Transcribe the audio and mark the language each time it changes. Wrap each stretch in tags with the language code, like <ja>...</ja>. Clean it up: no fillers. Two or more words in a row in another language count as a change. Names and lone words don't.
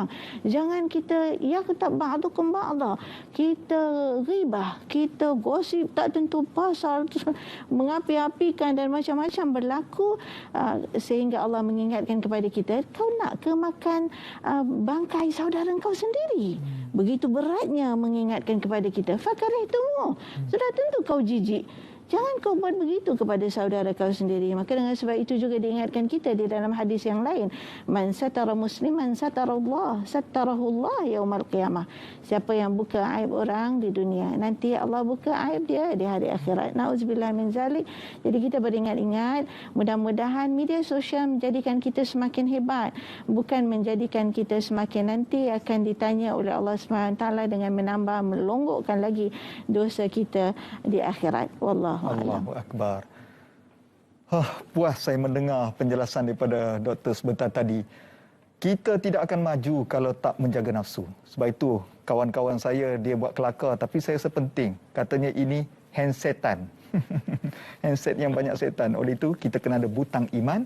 <ms>Jangan kita</ms> <ar>يغتب بعضكم بعضا,</ar> <ms>kita ghibah, kita gosip tak tentu pasal, mengapi-apikan dan macam-macam berlaku, sehingga Allah mengingatkan kepada kita, kau nak ke makan bangkai saudara kau sendiri? Begitu beratnya mengingatkan kepada kita, fakarihtumuh, sudah tentu kau jijik. Jangan kau buat begitu kepada saudara kau sendiri. Maka dengan sebab itu juga diingatkan kita di dalam hadis yang lain,</ms> <ar>من ستر مسلما ستر الله ستره الله يوم القيامة.</ar> <ms>Siapa yang buka aib orang di dunia, nanti Allah buka aib dia di hari akhirat.</ms> <ar>نعوذ بالله من ذلك.</ar> <ms>Jadi kita beringat-ingat, mudah-mudahan media sosial menjadikan kita semakin hebat, bukan menjadikan kita semakin nanti akan ditanya oleh Allah SWT dengan menambah melonggokkan lagi dosa kita di akhirat. Wallahu</ms> <ar>الله أكبر.</ar> <ms>Puas saya mendengar penjelasan daripada Dr. sebentar tadi. Kita tidak akan maju kalau tak menjaga nafsu. Sebab itu kawan-kawan saya dia buat kelakar, tapi saya rasa penting. Katanya ini handsetan. Handset yang banyak setan. Oleh itu kita kena ada butang iman.</ms>